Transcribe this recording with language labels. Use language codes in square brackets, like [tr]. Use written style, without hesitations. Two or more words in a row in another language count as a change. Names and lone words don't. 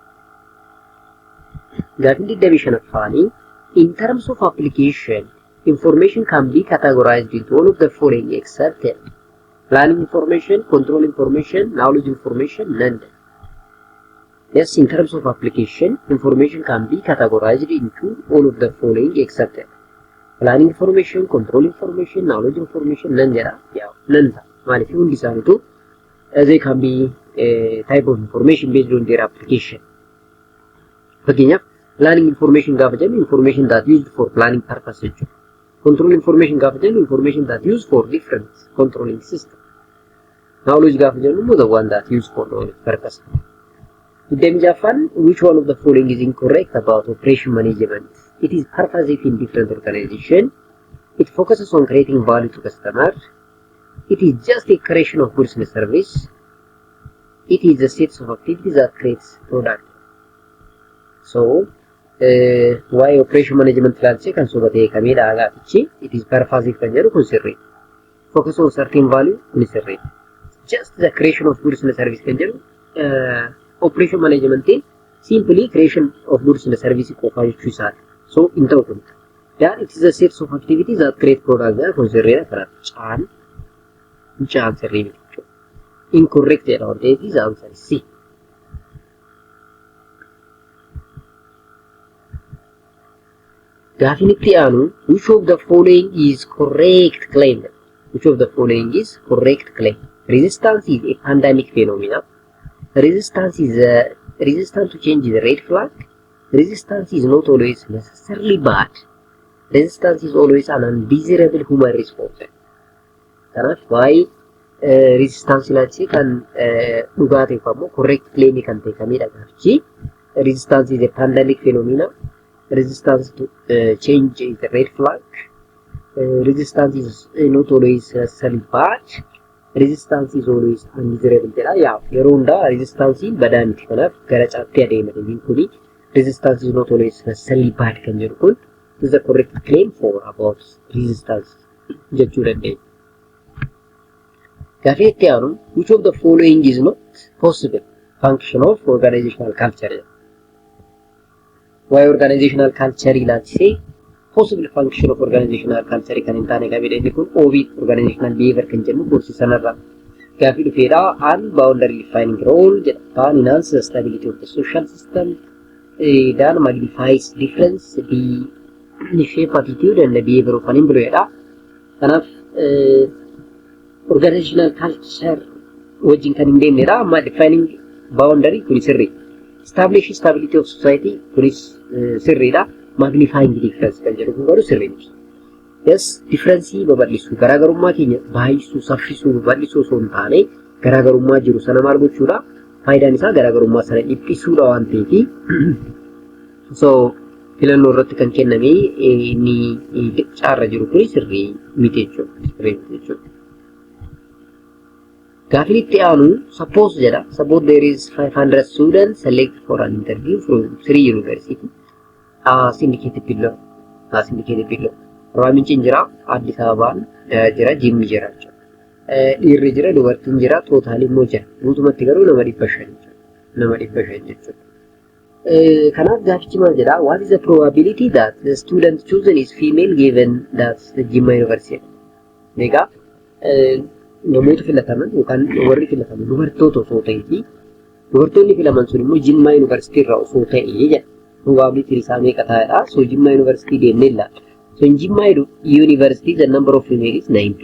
[om] Gaaffiin 25ffaanii [en] in terms of application, information can be categorized into all of the following except planning information, control information, knowledge information, none. Yes, in terms of application, information can be categorized into all of the following except planning information, control information, knowledge information, none jedha. Yeah, none. [om] Maaliif hundi isaaniitu [en] they can be a type of information based on their application. Fakkeenyaaf planning information [om] gaafa jennu [en] information that used for planning purpose jechuudha. Control information [om] gaafa jennu [en] information that used for different controlling system. Knowledge [om] gaafa jennu immoo [en] the one that used for knowledge purpose. Afan, which one of the following is incorrect about operation management? It is pervasive in different organizations. It focuses on creating value to customers. It is just a creation of goods and service. It is the sets of activities that creates product. So, why operation management [om] ilaalchee kan sobatee kameedha gaafichi [en] it is pervasive [om] kan jedhu kun sirrii. [en] Focus on certain value [om] kun sirrii. [en] Just the creation of goods and service [om] kan jedhu [en] operation management simply creation of goods and service [om] qofaa jechuu isaati. [en] So [om] in ta'u kun [en] that it is a sets of activities that create product [om] jedha kun sirriidha karaa caan sirrii miti. [en] Incorrect jedha waan ta'eef is answer C. [om] Gaaffiin itti aanu [en] which of the following is correct claim? Which of the following is correct claim? Resistance is a pandemic phenomenon. Resistance is resistant to change is a red flag. Resistance is not always necessarily bad. Resistance is always an undesirable human response. [om] Kanaaf waa'ee resistance ilaalchee kan dhugaa ta'eef ammoo [en] correct claim [om] kan ta'e kamidha gaafichi. [en] Resistance is a pandemic phenomenon. Resistance to change is a red flag. Resistance is not always necessarily bad. resistance is always undesirable jedha. [om] Yaa yeroo hundaa resistance badaan miti. Kanaaf gara caatti adeema deebiin kuni [en] resistance is not always necessarily bad [om] kan jedhu kun [en] is the correct claim for about resistance [om] jechuu dandeenya. Gaafii itti aanu [en] which of the following is not possible function of organizational culture. Why organizational culture [om] ilaalchisee [en] possible function of organizational culture [om] kan hin taane gaafii inni kun [en] OB organizational behavior [om] kan jennu gorsii sanarraa gaafii dhufeedha. [en] And boundary defining role jedha. Can enhance the stability of the social system. That magnifies difference the shape, attitude and the behavior of an employee. [om] Kanaaf [en] organizational culture [om] wajjin kan hin deemnedha. Amma [en] defining boundary [om] kunis sirrii. [en] Establish stability of society [om] kunis sirriidha. [en] Magnifying difference [om] kan jedhu kun garuu sirrii miti. Yes, difference babal'isuu garaagarummaa keenya baay'isuu saffisuu babal'isuu osoo hin taane garaagarummaa jiru sana maal gochuudha? Faayidaan isaa garaagarummaa sana dhiphisuudha waan ta'eef. So filannoo irratti kan kenname inni caarra jiru kun sirrii miti jechuudha. Gaafii itti aanu suppose jedha. [en] Suppose there is 500 students select for an interview from 3 university as indicated below. [om] Raamin jira Addis Ababaan jira Jimmi jira. Dhiirri jira dubartiin jira tootaalii immoo jira. Guutumatti garuu nama 500 jechuudha. Kanaaf gaafichi maal jedha? [en] What is the probability that the student chosen is female given that the Jimma University? [om] Egaa namoota filataman yookaan warri filataman dubartoota osoo ta'eeti dubartoonni filaman sun immoo Jimma University irraa osoo ta'ee jedha. Probability isaa meeqa ta'edha? So Jimma University deemnee ilaalla. [en] So in Jimma University the number of female is 90.